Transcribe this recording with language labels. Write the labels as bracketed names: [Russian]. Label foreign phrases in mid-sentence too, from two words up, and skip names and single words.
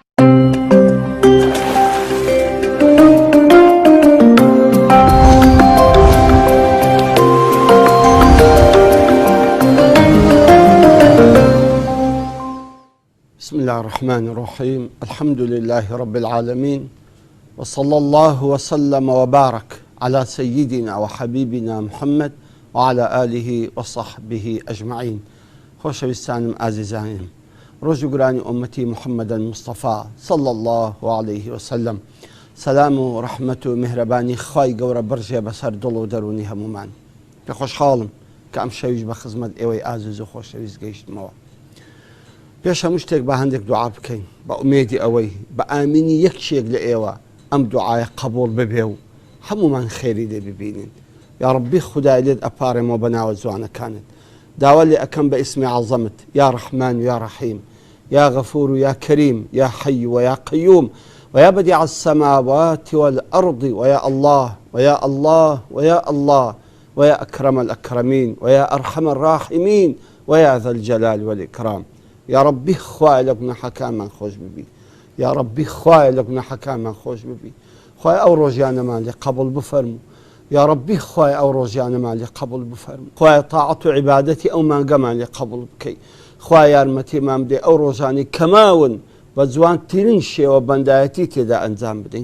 [Arabic] بسم الله الرحمن الرحيم. الحمد لله رب العالمين، وصلى الله وسلم وبارك على سيدنا وحبيبنا محمد وعلى آله وصحبه أجمعين. [Central Kurdish] خۆشەویستانم ئازیزانم، ڕۆژوگرانی ئومەتی محەممەد مصطفى [Arabic] صلى الله عليه وسلم، [Central Kurdish] سەلام و ڕەحمەت و میهرەبانی خوای گەورە بڕژێ بەسەر دڵ و دەرونی هەمومان. کە خۆشحاڵم کە ئەم شەویش بە خزمەت ئێوەی ئازیز و خۆشەویست گەیشتمەوە. پێش هەموو شتێک بە هەندێک دوعا بکەین بە ئومێدی ئەوەی بە ئامینی یەکێک لە ئێوە ئەم دوعایە قبول ببێ و هەمومان خێری لێ ببینین. یا ڕەبی خودای لێت ئەپارێمەوە بە ناوە جوانەکانت. داوا لێ ئەکەم بە ئیسمی عەزەمت، [Arabic] یا ڕەحمان و یا ڕەحیم، یا غەفور و یا کەریم، یا حەی و یا قەیوم، ويا بديع السماوات والأرض، ويا الله ويا الله ويا الله، ويا أكرم الأكرمين، ويا أرحم الراحمين، ويا ذا الجلال والإكرام. يا ربي [Central Kurdish] خوای لە گوناحەکانمان خۆش ببی، [Arabic] یا ربی [Central Kurdish] خوای لە گوناحەکانمان خۆش ببی، خوای ئەو ڕۆژیانەمان لێ قبول بفەرموو، یا ربی خوای ئەو ڕۆژیانەمان لێ قبول بفەرموو، خوای تاعەت و عیبادەتی ئەو مانگەمان لێ قبول بکەی، خوای یارمەتیمان بدەی ئەو ڕۆژانی کەماون بە جوانترین شێوە بەندایەتی تێدا ئەنجام بدەین.